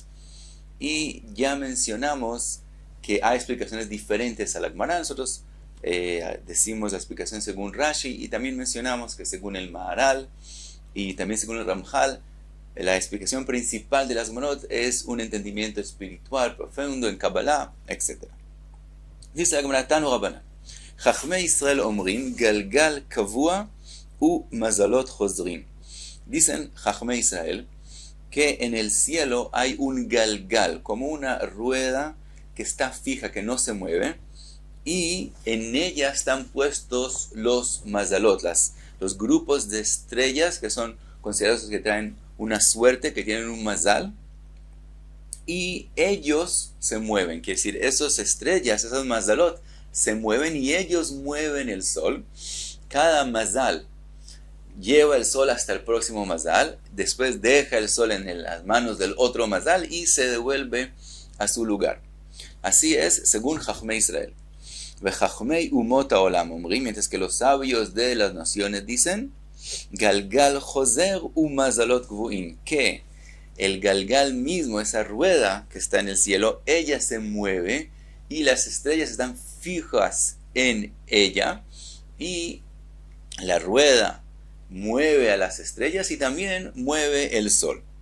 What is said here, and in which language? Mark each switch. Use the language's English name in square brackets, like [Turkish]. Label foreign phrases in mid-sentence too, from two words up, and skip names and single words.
[Spanish] Y ya mencionamos que hay explicaciones diferentes a la Gemara. Nosotros decimos la explicación según Rashi y también mencionamos que según el Maharal y también según el Ramjal, la explicación principal de las Gemarot es un entendimiento espiritual profundo en Kabbalah, etc. Dice la Gemara, [Hebrew] תנו רבנן חכמי ישראל אומרים גלגל קבוע ומזלות חוזרים. [Spanish] Dicen [Hebrew] חכמי ישראל [Spanish] que en el cielo hay un galgal, como una rueda que está fija, que no se mueve, y en ella están puestos los mazalot, los grupos de estrellas que son considerados que traen una suerte, que tienen un mazal, y ellos se mueven, quiere decir, esas estrellas, esos mazalot, se mueven y ellos mueven el sol. Cada mazal lleva el sol hasta el próximo mazal, después deja el sol en las manos del otro mazal y se devuelve a su lugar. Así es, según [Hebrew] חכמי ישראל. וחכמי אומות העולם אומרים, [Spanish] mientras que los sabios de las naciones dicen, [Hebrew] גלגל חוזר ומזלות קבועים, [Spanish] que el Galgal mismo, esa rueda que está en el cielo, ella se mueve y las estrellas están fijas en ella, y la rueda mueve a las estrellas y también mueve el sol.